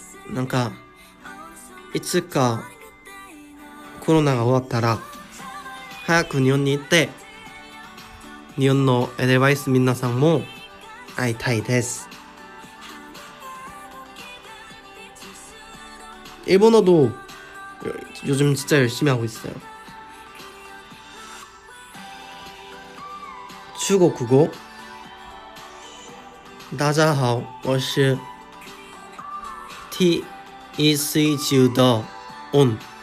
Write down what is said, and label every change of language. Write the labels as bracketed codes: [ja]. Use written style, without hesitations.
[ja] なんかいつかコロナが終わったら早く日本に行って日本のエデバイス皆さんも会いたいです。 [ko] 일본어도 요즘 진짜 열심히 하고 있어요. 중국어 [zh] 大家好，我是 TEC9 的 ON。